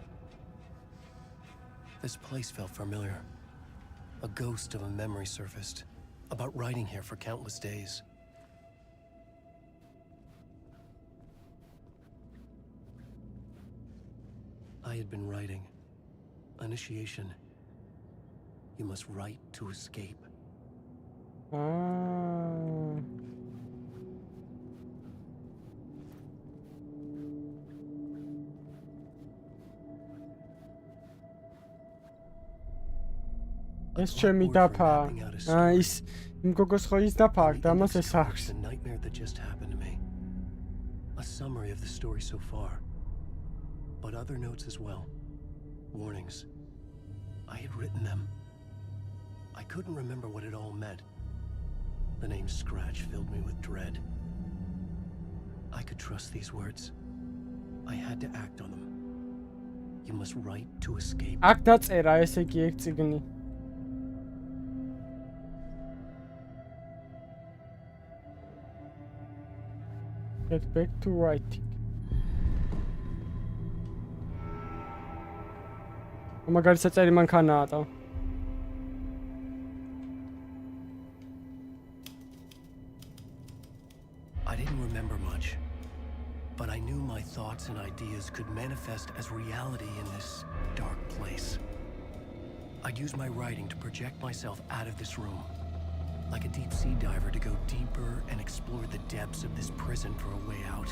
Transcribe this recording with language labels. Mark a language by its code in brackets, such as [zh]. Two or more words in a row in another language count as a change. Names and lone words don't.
[en] This place felt familiar. A ghost of a memory surfaced, about writing here for countless days. I had been writing. Initiation. You must write to escape. [ka] ეს ჩემი დაფა. ის მგოგოს ხო ის დაფა აქვს და მას ეს აქვს. [en] The nightmare that just happened to me. A summary of the story so far. But other notes as well. Warnings. I had written them. I couldn't remember what it all meant. The name Scratch filled me with dread. I could trust these words. I had to act on them. You must write to escape. [ka] აქ დაწერა ესე იგი ეგ წიგნი. [en] Get back to writing. [ka] მაგარი საჭერი მანქანაა. [en] I didn't remember much, but I knew my thoughts and ideas could manifest as reality in this dark place. I'd use my writing to project myself out of this room, like a deep sea diver to go deeper and explore the depths of this prison for a way out.